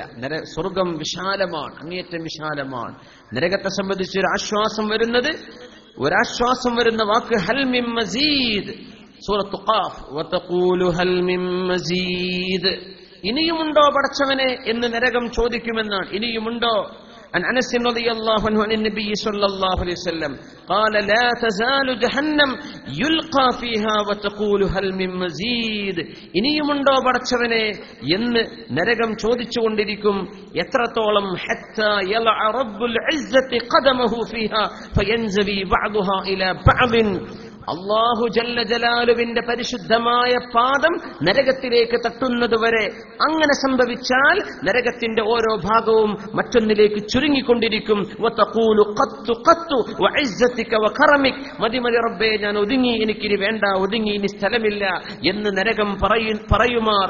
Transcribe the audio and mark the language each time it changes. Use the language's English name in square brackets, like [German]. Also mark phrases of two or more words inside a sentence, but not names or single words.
[Malayalam] സ്വർഗം വിശാലമാണ്, അങ്ങേയറ്റം വിശാലമാണ്. നരകത്തെ സംബന്ധിച്ച് ഒരാശ്വാസം വരുന്ന വാക്ക് [Arabic] هل من مزيد. [Malayalam] സൂറത്ത് ഖാഫ്, [Arabic] وتقول هل من مزيد, [Malayalam] ഇനിയുമുണ്ടോ പടച്ചവനെ എന്ന് നരകം ചോദിക്കുമെന്നാണ്. ഇനിയുമുണ്ടോ? [Arabic] عن أنس رضي الله عنه عن النبي صلى الله عليه وسلم قال لا تزال جهنم يلقى فيها وتقول هل من مزيد. [Malayalam] ഇനിയുമുണ്ടോ പടച്ചവനെ എന്ന് നരകം ചോദിച്ചുകൊണ്ടിരിക്കും. എത്രത്തോളം? [Arabic] حتى يلع رب العزة قدمه فيها فينزوي بعضها إلى بعض. الله جل جلاله [Malayalam] പരിശുദ്ധമായ പാദം നരകത്തിലേക്ക് തട്ടുന്നതുവരെ. അങ്ങനെ സംഭവിച്ചാൽ നരകത്തിന്റെ ഓരോ ഭാഗവും മറ്റൊന്നിലേക്ക് ചുരുങ്ങിക്കൊണ്ടിരിക്കും. [Arabic] وتقول قط قط وعزتك وكرمك, [Malayalam] മതി മതി റബ്ബേ, ഞാൻ ഒതുങ്ങി, എനിക്കിനി വേണ്ട, ഒതുങ്ങി, ഇനി സ്ഥലമില്ല എന്ന് നരകം പറയുമാർ.